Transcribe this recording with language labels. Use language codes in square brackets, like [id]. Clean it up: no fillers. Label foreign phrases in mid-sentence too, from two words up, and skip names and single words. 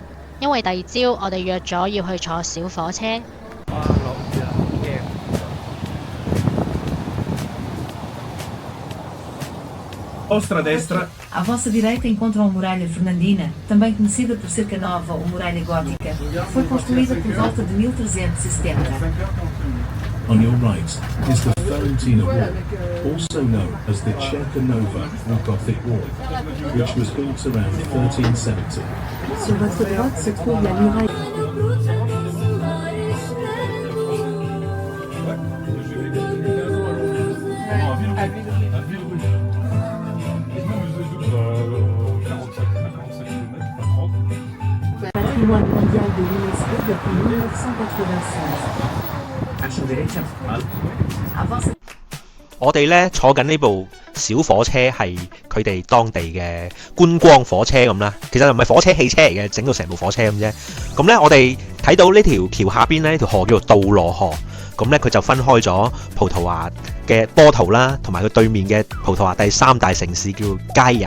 [yue] 因為第二朝我哋約咗要去坐小火車。哇！落雨啦，好驚。 Ostra destra. [pt] À vossa direita encontram a Muralha Fernandina, também conhecida por ser Canova ou Muralha Gótica. Foi construída por volta de 1370. [en] On your right is the Ferentina Wall, also known as the Cerca Nova or Gothic Wall, which was built around 1370. [fr] Sur votre droite se trouve la muraille. Patrimoine mondial de l'UNESCO depuis 1996. [pt] À vossa [yue] 我哋呢坐緊呢部小火車係佢哋當地嘅觀光火車咁啦，其實就唔係火車汽車嚟嘅，整到成部火車咁啫。咁呢，我哋睇到呢條橋下邊呢條河叫做杜羅河，咁呢，佢就分開咗葡萄牙嘅波圖啦，同埋佢對面嘅葡萄牙第3大城市叫佳亞。